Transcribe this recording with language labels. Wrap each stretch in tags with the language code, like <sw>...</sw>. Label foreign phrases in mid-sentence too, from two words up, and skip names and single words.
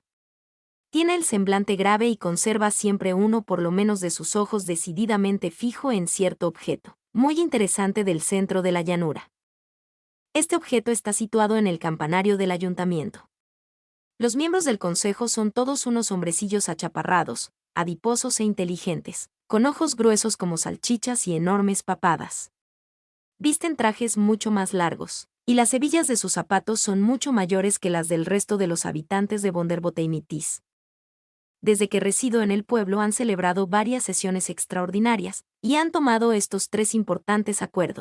<es>Tiene el semblante grave y conserva siempre uno por lo menos de sus ojos decididamente fijo en cierto objeto, muy interesante del centro de la llanura. Este objeto está situado en el campanario del ayuntamiento. Los miembros del consejo son todos unos hombrecillos achaparrados, adiposos e inteligentes, con ojos gruesos como salchichas y enormes papadas. Visten trajes mucho más largos, y las hebillas de sus zapatos son mucho mayores que las del resto de los habitantes de Vonderbotemitis. Desde que resido en el pueblo han celebrado varias sesiones extraordinarias, y han tomado estos 3 importantes acuerdos.</es>